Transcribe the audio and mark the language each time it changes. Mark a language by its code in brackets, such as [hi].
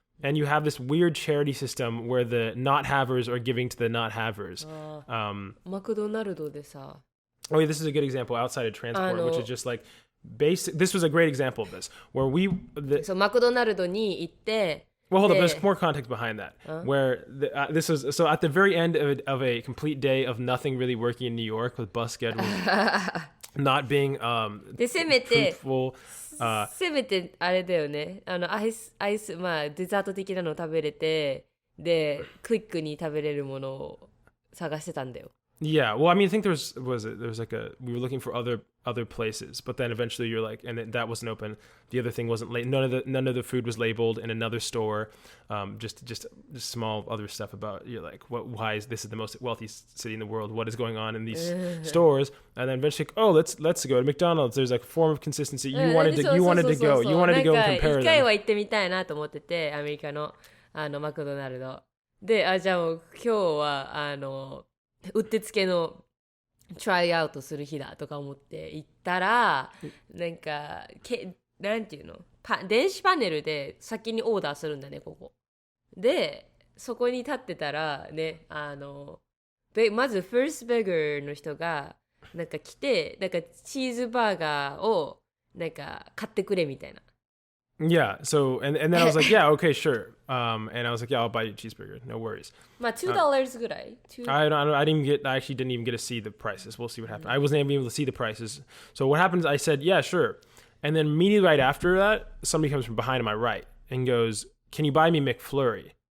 [en] And you have this weird charity system where the not havers are giving to the not havers. [ja] マクドナルドでさ、 [en] Oh, yeah, this is a good example outside of transport, which is just like basic. This was a great example of this, where [ja] そうマクドナルドに行って、 [en] well, hold up, there's more context behind that. Where this was, so at the very end of a complete day of nothing really working in New York, with bus schedules not being [ja] でせめて [en] fruitful. [ja] せめてあれだよね、アイスまあデザート的なのを食べれて、でクイックに食べれるものを探してたんだよ。 [en] Yeah, well, I mean, I think there was like we were looking for other places, but then eventually you're like, and that wasn't open. The other thing wasn't none of the food was labeled in another store. Just small other stuff about, you're like, why is this the most wealthy city in the world? What is going on in these stores? And then eventually, let's go to McDonald's. There's like a form of consistency. You wanted to go and compare [ja] 一回 [en] them. [ja] は行ってみたいなと思ってて、アメリカのマクドナルドで、じゃあもう今日はうってつけのトライアウトする日だとか思って行ったら、なんかなんていうの、電子パネルで先にオーダーするんだね、ここで。そこに立ってたらね、まずファーストベガーの人がなんか来て、なんかチーズバーガーをなんか買ってくれみたいな。 [en] Yeah. So and then I was like, yeah, okay, sure. And I was like, yeah, I'll buy you a cheeseburger. No worries. [ja] まあ$2ぐらい [en] I actually didn't even get to see the prices. We'll see what happened. I wasn't even able to see the prices. So what happens? I said, yeah, sure. And then immediately right after that, somebody comes from behind on my right and goes, can you buy me McFlurry?